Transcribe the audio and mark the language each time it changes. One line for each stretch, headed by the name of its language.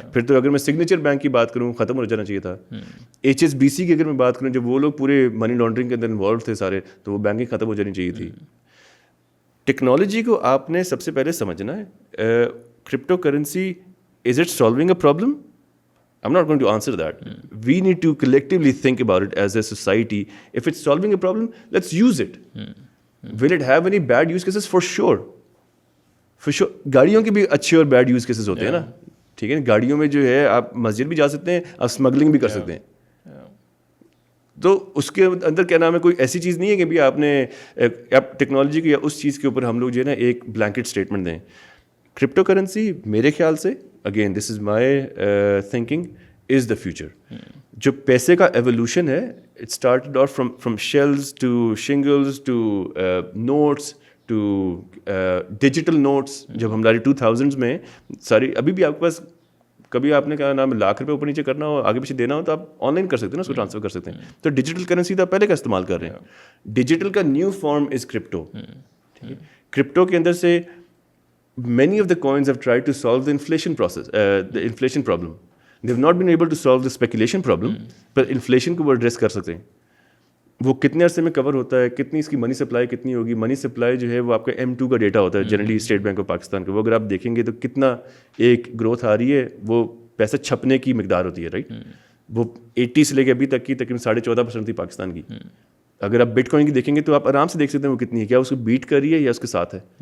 Urdu: پھر تو اگر میں سگنیچر بینک کی بات کروں ختم ہو جانا چاہیے تھا. HSBC کی اگر میں بات کروں, جب وہ لوگ پورے منی لانڈرنگ کے اندر انوالو تھے سارے, تو وہ بینکنگ ختم ہو جانی چاہیے تھی. ٹیکنالوجی کو آپ نے سب سے پہلے سمجھنا ہے. Crypto currency,
English: Is it solving a problem? I'm not going to answer that. We need to collectively think about it as a society. If it's solving a problem, let's use it. Will it have any bad use cases? For sure. For sure.
Urdu: گاڑیوں کے بھی اچھے اور bed use cases ہوتے ہیں نا, ٹھیک ہے. گاڑیوں میں جو ہے آپ مسجد بھی جا سکتے ہیں, آپ اسمگلنگ بھی کر سکتے ہیں. تو اس کے اندر کیا نام ہے, کوئی ایسی چیز نہیں ہے کہ بھی آپ نے ٹیکنالوجی کی یا اس چیز کے اوپر ہم لوگ جو ہے نا ایک بلینکٹ اسٹیٹمنٹ دیں.
English: cryptocurrency
Urdu: میرے خیال سے,
English: Again this is my thinking, is the future.
Urdu: جو پیسے کا ایولیوشن ہے,
English: It started off from shells to shingles to notes to digital notes.
Urdu: جب ہماری 2000s میں ساری, ابھی بھی آپ کے پاس کبھی آپ نے کہا نام لاکھ روپے اوپر نیچے کرنا ہو, آگے پیچھے دینا ہو, تو آپ آن لائن کر سکتے ہیں نا, اس کو ٹرانسفر کر سکتے ہیں. تو ڈیجیٹل کرنسی تو آپ پہلے کا استعمال کر رہے ہیں.
English: Digital کا new form is crypto.
Urdu: کرپٹو کے اندر سے
English: many of the coins have tried to solve the inflation process, the inflation problem. They have not been able to solve the speculation problem, but inflation
Urdu: کو وہ address کر سکتے ہیں. وہ کتنے عرصے میں کور ہوتا ہے, کتنی اس کی منی سپلائی کتنی ہوگی. منی سپلائی جو ہے وہ آپ کا M2 کا ڈیٹا ہوتا ہے generally state bank of Pakistan کا. وہ اگر آپ دیکھیں گے تو کتنا ایک گروتھ آ رہی ہے, وہ پیسہ چھپنے کی مقدار ہوتی ہے, رائٹ. وہ 80 سے لے کے ابھی تک کی تقریباً 14.5% تھی پاکستان کی. اگر آپ بٹ کوائن کی دیکھیں گے تو آپ آرام سے دیکھ سکتے ہیں وہ کتنی ہے, کیا اس کو بیٹ کر رہی ہے یا اس کے ساتھ ہے.